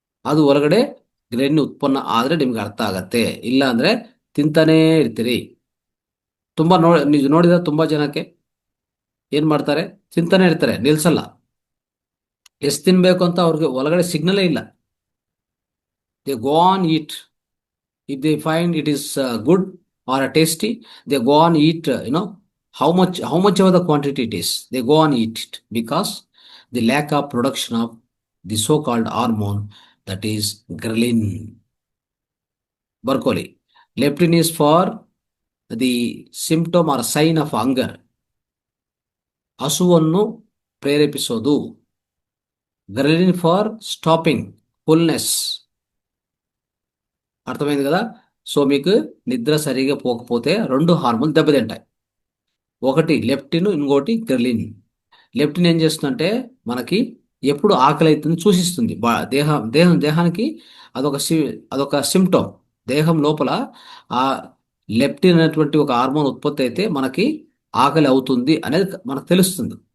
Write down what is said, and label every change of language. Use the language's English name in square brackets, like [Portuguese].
[Kannada] ಅದು ಹೊರಗಡೆ ಗ್ರೆಲಿನ್ ಉತ್ಪನ್ನ ಆದ್ರೆ ನಿಮ್ಗೆ ಅರ್ಥ ಆಗತ್ತೆ. ಇಲ್ಲ ಅಂದ್ರೆ ತಿಂತಾನೇ ಇರ್ತೀರಿ. ತುಂಬಾ ನೀವು ನೋಡಿದ ತುಂಬಾ ಜನಕ್ಕೆ ಏನ್ ಮಾಡ್ತಾರೆ, ತಿಂತಾನೆ ಇರ್ತಾರೆ, ನಿಲ್ಸಲ್ಲ. ಎಷ್ಟು ತಿನ್ಬೇಕು ಅಂತ ಅವ್ರಿಗೆ ಒಳಗಡೆ ಸಿಗ್ನಲೇ ಇಲ್ಲ. [English] They go on eat. if they find it is good or tasty, they go on eat, how much of the quantity it is, they go on eat it, because the lack of production of the so called hormone, that is ghrelin. ಬರ್ಕೋಲಿ, leptin is for the symptom or sign of hunger, [Kannada] ಹಸುವನ್ನು ಪ್ರೇರೇಪಿಸೋದು. [English] ghrelin for stopping fullness. [Telugu] అర్థమైంది కదా? So మీకు నిద్ర సరిగా పోకపోతే రెండు హార్మోన్లు దెబ్బతింటాయి. ఒకటి లెప్టిన్, ఇంకోటి గ్రెలిన్. లెప్టిన్ ఏం చేస్తుందంటే మనకి ఎప్పుడు ఆకలి అవుతుంది సూచిస్తుంది. దేహానికి అదొక సిమ్టమ్. దేహం లోపల ఆ లెప్టిన్ అనేటువంటి ఒక హార్మోన్ ఉత్పత్తి అయితే మనకి ఆకలి అవుతుంది అనేది మనకు తెలుస్తుంది.